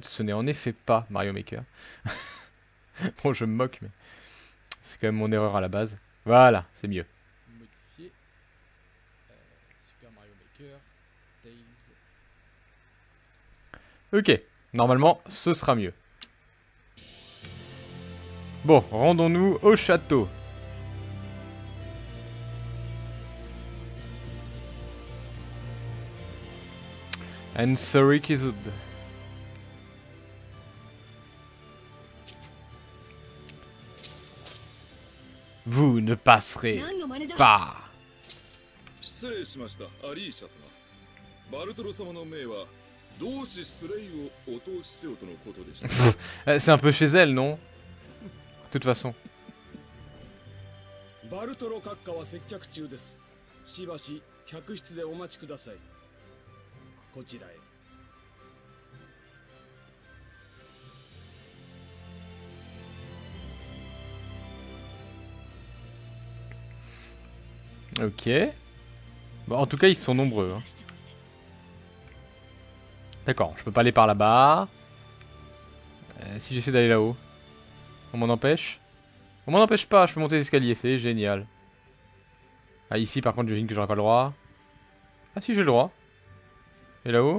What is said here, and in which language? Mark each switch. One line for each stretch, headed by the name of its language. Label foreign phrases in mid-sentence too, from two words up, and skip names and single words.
French: Ce n'est en effet pas Mario Maker. Bon, je me moque, mais c'est quand même mon erreur à la base. Voilà, c'est mieux. Modifier. Super Mario Maker. Tails. Ok, normalement, ce sera mieux. Bon, rendons-nous au château.
English: And sorry, Kizud.
French: Vous ne passerez
Japanese: 何の真似だ
French: pas.
Japanese: 失礼しましたアリーシャ様。バルトロ様の命は同志スレイをお通しせよとのことでした。
French: C'est un peu chez elle, non? De toute façon.
Japanese: バルトロ閣下は接客中です。しばし客室でお待ちください。こちらへ。
French: Ok. Bon, en tout cas, ils sont nombreux. Hein.
Japanese: 出しておいて
French: D'accord, je peux pas aller par là-bas. Si j'essaie d'aller là-haut. On m'en empêche? On m'en empêche pas, je peux monter les escaliers, c'est génial. Ah, ici par contre, j'imagine que j'aurai pas le droit. Ah si, j'ai le droit. Et là-haut?